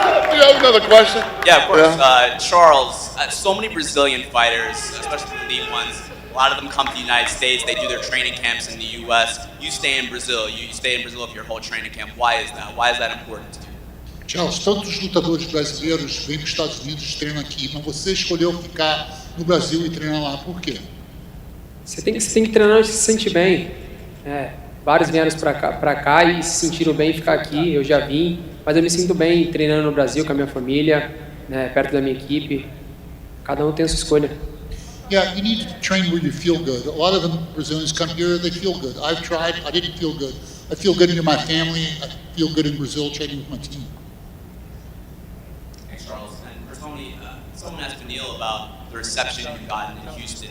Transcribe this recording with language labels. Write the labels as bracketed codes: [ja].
[en] Do you have another question? Yeah, of course. Charles, so many Brazilian fighters, especially the elite ones, a lot of them come to the United States. They do their training camps in the U.S. You stay in Brazil. You stay in Brazil for your whole training camp. Why is that? Why is that important to you? [pt] Charles, tantos lutadores brasileiros vêm para os Estados Unidos, treinam aqui, mas você escolheu ficar no Brasil e treinar lá, por quê? Você tem que treinar onde se sente bem. Vários vieram para cá e se sentiram bem em ficar aqui. Eu já vim, mas eu me sinto bem treinando no Brasil com a minha família, né, perto da minha equipe. Cada um tem a sua escolha. [en] Yeah, you need to train where you feel good. A lot of the Brazilians come here, they feel good. I've tried, I didn't feel good. I feel good near my family. I feel good in Brazil training with my team. Thanks, Charles. And for Tony, someone asked Beneil about the reception you've gotten in Houston.